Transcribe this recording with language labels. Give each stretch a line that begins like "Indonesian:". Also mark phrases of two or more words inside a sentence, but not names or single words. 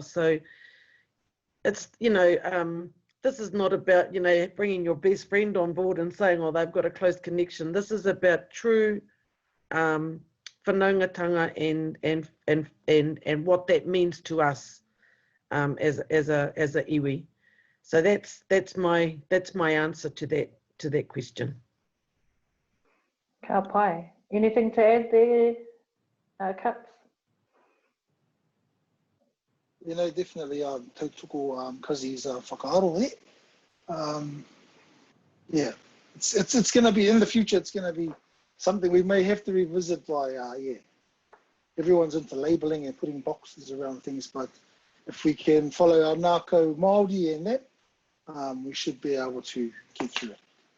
English: So it's, this is not about, bringing your best friend on board and saying, oh, they've got a close connection. This is about true whanaungatanga and what that means to us as a iwi. So that's my answer to that question.
Māori: Ka pai.
English: Anything to add there, Cuts? Definitely tautoko Kazi's whakaaro yeah, it's going to be in the future. It's going to be something we may have to revisit by everyone's into labelling and putting boxes around things, but if we can follow our
Māori: Ngākau Māori
English: and that, we should be able to get through it.